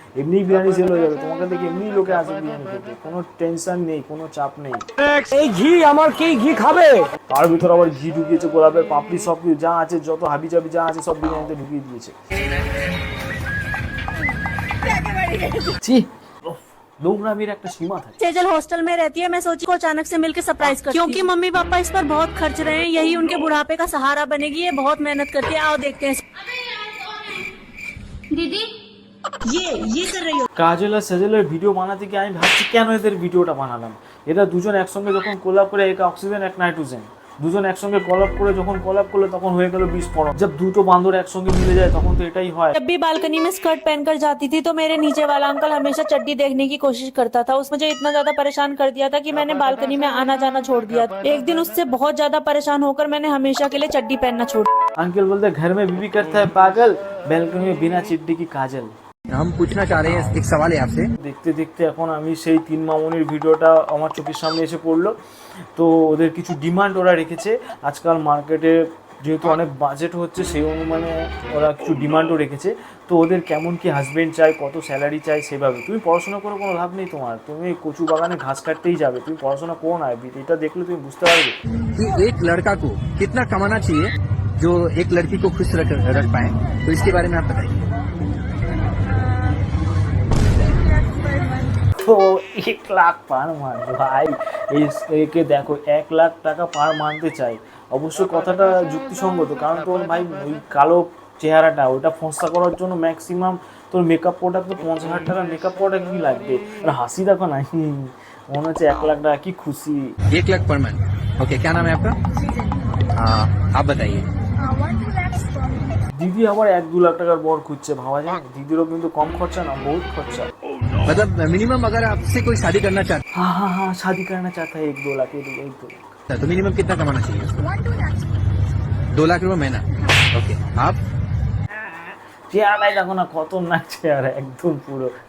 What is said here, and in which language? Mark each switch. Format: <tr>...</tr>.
<bn>এমনি বিরিয়ানি সেল হয়ে যাবে, তোমাকে দেখে এমনি লোকে আসে বিরিয়ানি খেতে, কোনো টেনশন নেই, কোনো চাপ নেই। এই ঘি আমার কি ঘি খাবে? তার ভিতর আবার ঘি ঢুকিয়েছে, গোলাপের পাপড়ি, সব কিছু যা আছে, যত হাবিজাবি যা আছে সব বিরিয়ানিতে ঢুকিয়ে দিয়েছে। ছি, নোংরামির একটা সীমা থাকে।</bn> <hi>सेजल हॉस्टल में रहती है, मैं सोची को अचानक से मिलकर सरप्राइज कर, क्योंकि मम्मी पापा इस पर बहुत खर्च रहे हैं, यही उनके बुढ़ापे का सहारा बनेगी। ये बहुत मेहनत करती है, आओ देखते हैं। दीदी ये कर रही हो।</hi> <bn>কাজল আর সেজলের ভিডিও বানাতে গিয়ে আমি ভাবছি কেন এদের ভিডিওটা বানালাম। এরা দুজন একসঙ্গে যখন কোলাপ করে, এক অক্সিজেন এক নাইট্রোজেন, দুজন একসঙ্গে কলাপ করে যখন কলাপ করলো তখন হয়ে গেল বিস্ফোরণ। जब দুটো বান্দর একসঙ্গে মিলে যায় তখন তো এটাই হয়।</bn> <hi>जब भी बालकनी में स्कर्ट पहनकर जाती थी तो मेरे नीचे वाला अंकल हमेशा चड्डी देखने की कोशिश करता था। उस मुझे इतना ज्यादा परेशान कर दिया था कि मैंने बालकनी में आना जाना छोड़ दिया। एक दिन उससे बहुत ज्यादा परेशान होकर मैंने हमेशा के लिए चड्डी पहनना छोड़ दिया। अंकल बोलते घर में बीवी करता है पागल, बैल्कनी में बिना चिड्डी की काजल। हम पूछना चाह रहे हैं, एक सवाल है आपसे।</hi> <bn>দেখতে দেখতে এখন আমি সেই তিন মামনির ভিডিওটা আমার চোখের সামনে এসে পড়লো। তো ওদের কিছু ডিমান্ড ওরা রেখেছে। আজকাল মার্কেটে যেহেতু অনেক বাজেট হচ্ছে সেই অনুমানে ওরা কিছু ডিমান্ডও রেখেছে। তো ওদের কেমন কি হাজবেন্ড চাই, কত স্যালারি চাই সেভাবে। তুমি পড়াশোনা করে কোনো লাভ নেই তোমার, তুমি কচু বাগানে ঘাস কাটতেই যাবে, তুমি পড়াশোনা করো না। এটা দেখলে তুমি বুঝতে পারবে</bn> <hi>कि एक लड़का को कितना कमाना चाहिए जो एक लड़की को खुश रख पाए, तो इसके बारे में आप बताइए।</hi> <bn>তো 1 লাখ পার মান্থ ভাই, একে দেখো 1 লাখ টাকা পার মান্থে চাই। অবশ্য কথাটা যুক্তিসঙ্গত, কারণ তোর ভাই ওই কালো চেহারাটা ওটা ফর্সা করার জন্য ম্যাক্সিমাম তোর মেকআপ প্রোডাক্ট তো 50,000 টাকার মেকআপ প্রোডাক্ট কি লাগবে। আর হাসি দেখো না, মনে হচ্ছে 1 লাখ টাকা, কি খুশি।</bn> <hi>1 लाख पर मंथ। ओके, क्या नाम है आपका? आप बताइए।</hi> <bn>দিদি আবার 1-2 লাখ টাকার বর খুঁজছে, ভাবা যায়। দিদিরও কিন্তু কম খরচা না, बहुत খরচা।</bn> <hi>मतलब मिनिमम अगर आपसे कोई शादी करना चाहता हाँ शादी करना चाहता है 1-2 लाख, 1-2 लाख। है तो मिनिमम कितना कमाना चाहिए उसको? 2 लाख रुपए महीना। ओके, आप?</hi> <bn>চেহারাই দেখো না, খতরনাক চেহারা একদম পুরো।</bn>